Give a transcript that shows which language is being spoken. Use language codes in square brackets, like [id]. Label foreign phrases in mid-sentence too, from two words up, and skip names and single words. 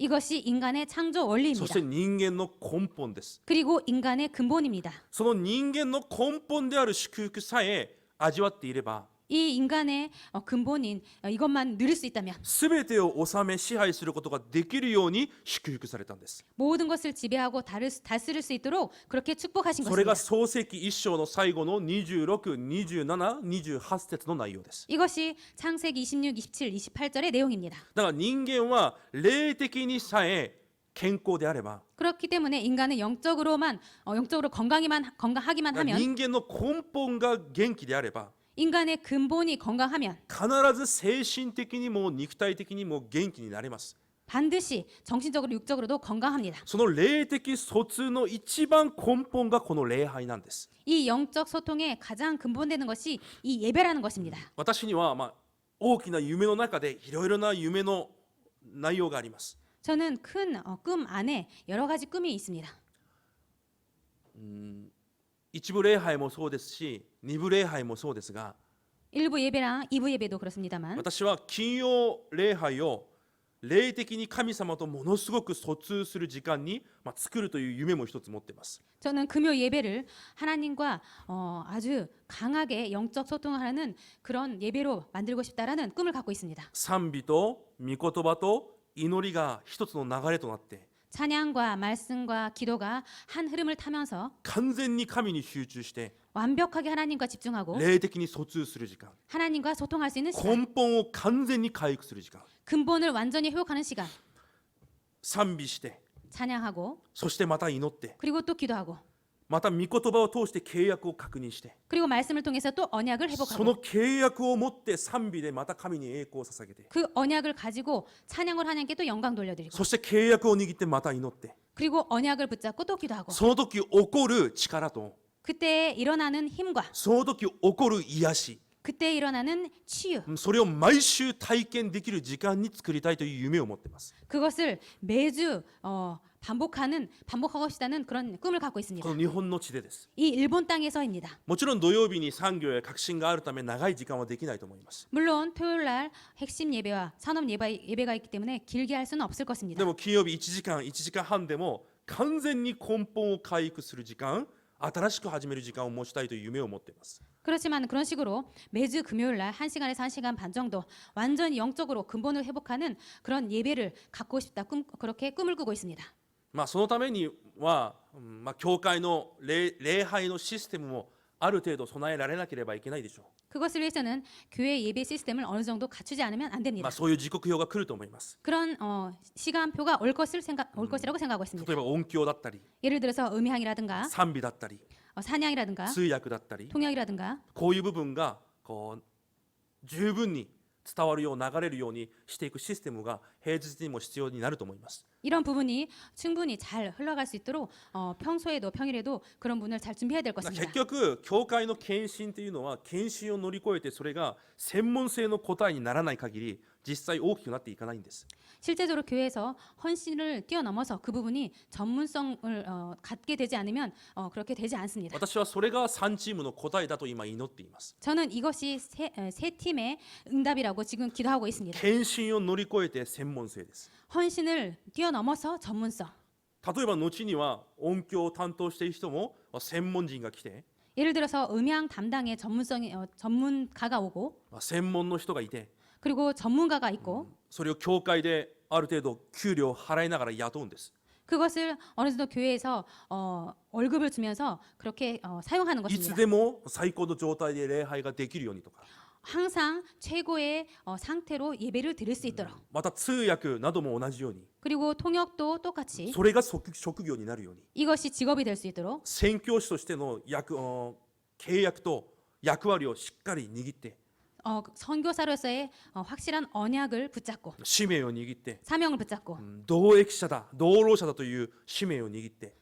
[ko] 이것이 인간의 창조 [ja] そ [ko] 원리입니다. [ja] して人間の根本です。 [ko] 그리고 인간의 근본입니다. [ja] その人間の根本である祝福さえ味わっていれば [ko] 이 인간의 근본인 이것만 누릴 수 있다면 [ja] 全てを治め支配することができるように祝福されたんです。 [ko] 모든 것을 지배하고 다스릴 수 있도록 그렇게 축복하신 [ja] それが [ko] 것입니다. [ja] 創世記1章の最後の26、27、28節の内容です。 [ko] 이것이 창세기 26, 27, 28절의 내용입니다. [ja] だから人間は霊的にさえ健康であれば [ko] 그렇기 때문에 인간은 영적으로만 영적으로 건강하기만 [ja] 人 [ko] 하면 [ja] 間の根本が元気であれば [ko] 인간의 근본이 건강하면 [ja] 必ず精神的にも肉体的にも元気になれます。 [ko] 반드시 정신적으로 육적으로도 건강합니다. [ja] その霊的疎通の一番根本がこの礼拝なんです。 [ko] 이 영적 소통의 가장 근본되는 것이 이 예배라는 것입니다. [ja] 私には大きな夢の中でいろいろな夢の内容があります。 [ko] 저는 큰 꿈 안에 여러 가지 꿈이 있습니다. [ja] 一部礼拝もそうですし、二部礼拝もそうですが、 [ko] 1부 예배랑 2부 예배도 그렇습니다만 [ja] 私は金曜礼拝を霊的に神様とものすごく疎通する時間に作るという夢も一つ持っています。 [ko] 저는 금요 예배를 하나님과 아주 강하게 영적 소통을 하는 그런 예배로 만들고 싶다라는 꿈을 갖고 있습니다. [ja] 賛美と御言葉と祈りが一つの流れとなって [ko] 찬양과 말씀과 기도가 한 흐름을 타면서 [ja] 完全に神に集中して [ko] 완벽하게 하나님과 집중하고 [ja] 霊的に疎通する時間、 [ko] 하나님과 소통할 수 있는 시간, [ja] 根本を完全に回復する時間、 [ko] 근본을 완전히 회복하는 시간, [ja] 賛美して [ko] 찬양하고 [ja] そしてまた祈って [ko] 그리고 또 기도하고 [ja] また御言葉を通して契約を確認して、 [ko] 그리고 말씀을 통해서 또 언약을 [ja] その [ko] 회복하고 [ja] 契約を持って賛美でまた神に栄光を捧げて、 [ko] 그 언약을 가지고 찬양을 하나님께 또 영광 돌려드리고 [ja] そして契約を握ってまた祈って、 [ko] 그리고 언약을 붙잡고 또 기도하고 [ja] その時起こる力と [ko] 그때 일어나는 힘과 [ja] その時起こる癒し、 [ko] 그때 일어나는 치유 [ja] それを毎週体験できる時間に作りたいという夢を持っています。 [ko] 그것을 매주 반복하고 싶다는 그런 꿈을 갖고 [ja] こ [ko] 있습니다. [ja] の日本の地でです。 [ko] 이 일본 땅에서입니다. [ja] もちろん土曜日に産業や革新があるため長い時間はできないと思います。 [ko] 물론 토요일 날 핵심 예배와 산업 예배가 있기 때문에 길게 할 수는 없을 것입니다. [ja] でも金曜日1時間半でも完全に根本を回復する時間、新しく始める時間を持ちたいという夢を持っています。 [ko] 그렇지만 그런 식으로 매주 금요일 날 1시간에서 1시간 반 정도 완전히 영적으로 근본을 회복하는 그런 예배를 갖고 싶다. 그렇게 꿈을 꾸고 있습니다. [ja] そのためには、教会の礼拝のシステムもある程度備えられなければいけないでしょ [ko] 그것을 위해서는 교회 예배 시스템을 어느 정도 갖추지 않으면 안 [ja] う。 [ko] 됩니다. [ja] そういう時刻表が来ると思います。 [ko] 그런 시간표가 올 것이라고 생각하고 있습니다. [ja] 例えば音響だったり、 [ko] 예를 들어서 음향이라든가 [ja] 賛美だったり、 [ko] 찬양이라든가 [ja] 通訳だったり、 [ko] 통역이라든가 [ja] こういう部分が十分に伝わるよう流れるようにしていくシステムが平日にも必要になると思います。 [ko] 이런 부분이 충분히 잘 흘러갈 수 있도록 평소에도 평일에도 그런 부분을 잘 준비해야 될 [ja] 結 [ko] 것입니다. [ja] 局教会の献身というのは献身を乗り越えてそれが専門性の答えにならない限り実際大きくなっていかないんです。 [ko] 실제적으로 교회에서 헌신을 뛰어넘어서 그 부분이 전문성을 갖게 되지 않으면 그렇게 되지 않습니다. [ja] 私はそれが3チームの答えだと今祈っています。 [ko] 저는 이것이 세 팀의 응답이라고 지금 기도하고 있습니다. [ja] 献身を乗り越えて専門性です。 [ko] 헌신을 뛰어넘어서 전문성. [ja] 例えば後には音響を担当している人も専門人が来て、 [ko] 예를 들어서 음향 담당의 전문가가 오고 [ja] 専門の人がいて、 [ko] 그리고 전문가가 있고 [ja] それを教会である程度給料を払いながら雇うんです。 [ko] 그것을 어느 정도 교회에서 월급을 주면서 그렇게 사용하는 [ja] いつ [ko] 것입니다. [ja] でも最高の状態で礼拝ができるようにとか、 [ko] 항상 최고의 상태로 예배를 드릴 수 있도록 [ja] また通訳なども同じように、 [ko] 그리고 통역도 똑같이 [ja] それが職業になるように、 [ko] 이것이 직업이 될 수 있도록 [ja] 宣教師としての契約と役割をしっかり握って、 [ko] 선교사로서의 확실한 언약을 붙잡고 [ja] 使命を握って、 [ko] 사명을 붙잡고 [ja] 同益者だ、同労者だという使命を握って、